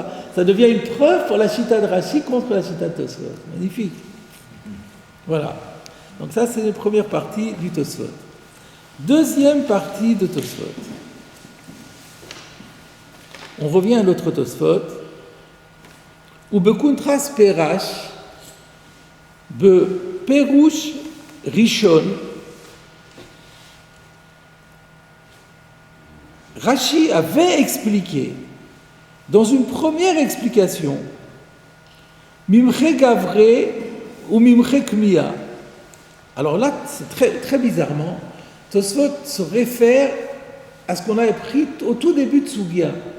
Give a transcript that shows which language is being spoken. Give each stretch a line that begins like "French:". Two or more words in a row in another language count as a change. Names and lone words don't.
French: Ça devient une preuve pour la chita de Rashi contre la chita de Tosfot. Magnifique. Voilà. Donc ça, c'est la première partie du Tosfot. Deuxième partie de Tosfot. On revient à l'autre Tosfot.
Hebrew: ובקונטרס פירש, בפירוש ראשון.
French: Rashi avait expliqué Dans une première explication,
Hebrew: מחמת גברא
French: ou
Hebrew: מחמת קמייא.
French: Alors là, c'est très bizarrement, Tosfot se réfère à ce qu'on a appris au tout début de Sugya.